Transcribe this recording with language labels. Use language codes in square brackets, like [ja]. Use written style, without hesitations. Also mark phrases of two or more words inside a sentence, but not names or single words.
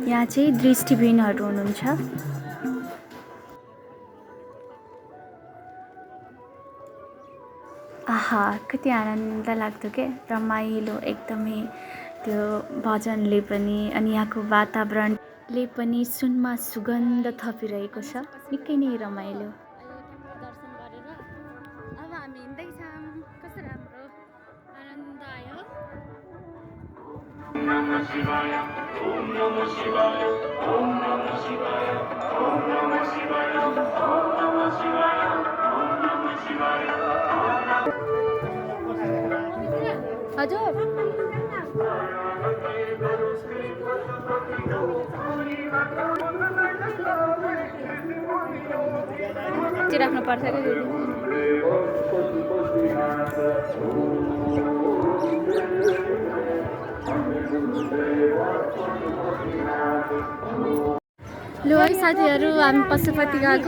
[ne] यहाँ चाहिँ दृष्टिविहीनहरू हुनुहुन्छ। आहा कति आनन्द लाग्दो के, रमाइलो एकदमै। त्यो भजनले पनि अनि यहाँको वातावरणले पनि सुनमा सुगन्ध थपिरहेको छ। निकै नै रमाइलो। दर्शन गरेर अब हामी हिँड्दैछौँ। कस्तो राम्रो आनन्द आयो। [sa] ओम नमः शिवाय, ओम नमः शिवाय, ओम नमः शिवाय, ओम नमः शिवाय, ओम नमः शिवाय, ओम नमः शिवाय। [ne] हजुर राख्नु पर्छ कि लो है साथीहरू, हामी पशुपति गएको।